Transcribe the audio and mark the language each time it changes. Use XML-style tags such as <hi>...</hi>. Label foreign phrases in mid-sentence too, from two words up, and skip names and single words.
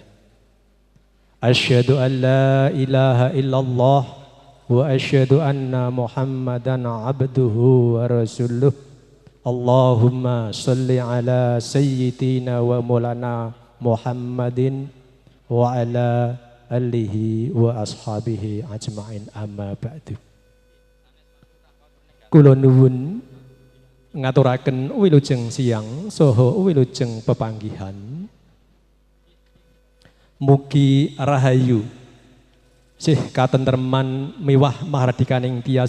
<ar>أشهد أن لا إله إلا الله وأشهد أن محمدا عبده ورسوله. اللهم صل على سيدنا ومولانا محمد وعلى آله وأصحابه أجمعين أما بعد.</ar> <jv>Kula nuwun ngaturaken wilujeng siang saha wilujeng pepanggihan. Mugi rahayu sih katentreman miwah mahardikaning tias.</jv>